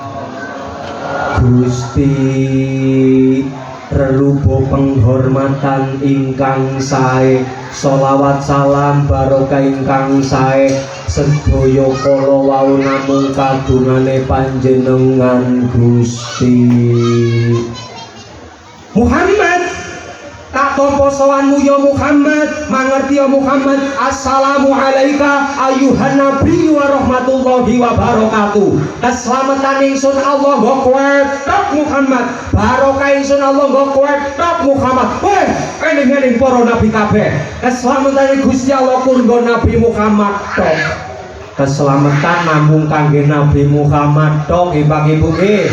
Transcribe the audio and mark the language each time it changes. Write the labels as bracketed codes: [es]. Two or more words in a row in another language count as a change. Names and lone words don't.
[jv] Gusti relubo penghormatan ingkang sae, sholawat salam barokah ingkang sae sedaya kala wau namung kagungane panjenengan Gusti Muhammad. Tak tompo sowanmu ya Muhammad, mangerti ya Muhammad. [ar] السلام عليك أيها النبي ورحمة الله وبركاته. [jv] Keselamatan ingsun Allah nggo kowe tok Muhammad, barokah ingsun Allah nggo kowe tok Muhammad. Weh, eling-eling para nabi kabeh. Keselamatan Gusti Allah kun nggo Nabi Muhammad tok. Keselamatan namung kangge Nabi Muhammad tok, Ibu nggih.